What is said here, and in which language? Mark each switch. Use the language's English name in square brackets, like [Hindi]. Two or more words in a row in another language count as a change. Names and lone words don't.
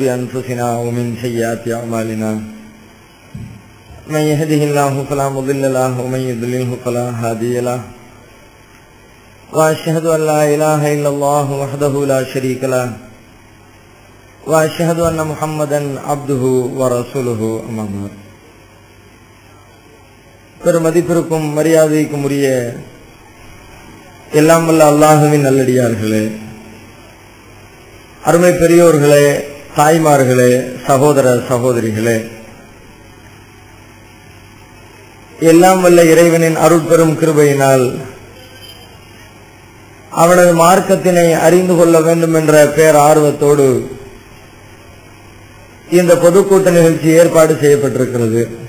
[Arabic] أنفسنا ومن سيئات أعمالنا من يهده الله فلا مضل له ومن يضلله فلا هادي له وأشهد أن لا إله إلا الله وحده لا شريك له وأشهد أن محمدا عبده ورسوله أما بعد [Tamil] பெருமதிப்பிற்கும் மரியாதைக்கும் உரிய எல்லாம் வல்ல அல்லாஹுவின் நல்லடியார்களே, அருமை பெரியோர்களே, தாய்மார்களே, சகோதர சகோதரிகளே, எல்லாம் வல்ல இறைவனின் அருட்பெரும் கிருபையினால் அவனது மார்க்கத்தினை அறிந்து கொள்ள வேண்டும் என்ற பேர் ஆர்வத்தோடு இந்த பொதுக்கூட்ட நிகழ்ச்சி ஏற்பாடு செய்யப்பட்டிருக்கிறது.